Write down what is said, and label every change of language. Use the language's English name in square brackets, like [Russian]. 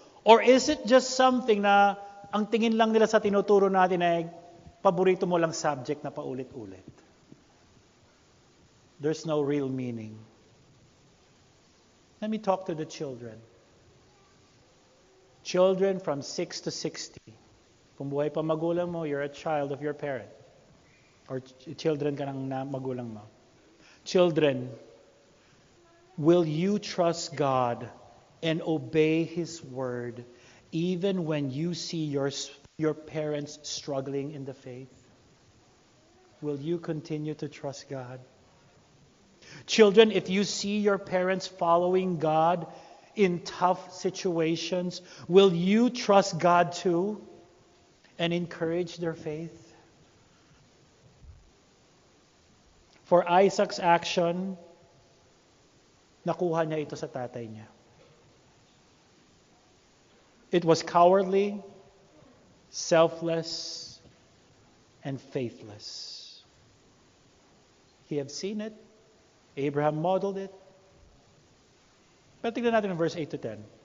[Filipino] Or is it just something na ang tingin lang nila sa tinuturo natin ay paborito mo lang subject na paulit-ulit? [English] There's no real meaning. Let me talk to the children. Children from 6 to 60. [Filipino] Kung buhay pa magulang mo, [English] you're a child of your parent. Or children [Filipino] ka ng magulang mo. [English] Children, will you trust God and obey His word even when you see your parents struggling in the faith? Will you continue to trust God? Children, if you see your parents following God in tough situations, will you trust God too and encourage their faith? For Isaac's action, [Filipino] nakuha niya ito sa tatay niya. [English] It was cowardly, selfless, and faithless. He had seen it. Abraham modeled it. [Filipino] Pero tignan natin ang [English] verse 8 to 10.